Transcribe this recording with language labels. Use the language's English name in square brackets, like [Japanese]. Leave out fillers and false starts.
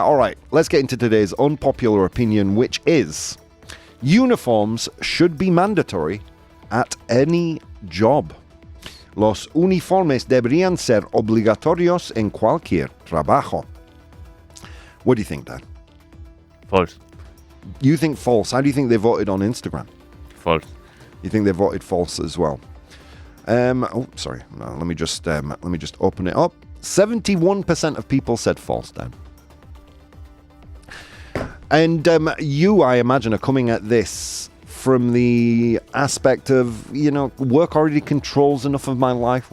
[English] All right, let's get into today's unpopular opinion, which is uniforms should be mandatory at any job. [Spanish] Los uniformes deberían ser obligatorios en cualquier trabajo. [English] What do you think, Dan? False. You think false. How do you think they voted on Instagram? False. You think they voted false as well? Sorry. No, let me just open it up. 71% of people said false, Dan. And you, I imagine, are coming at this from the aspect of, work already controls enough of my life.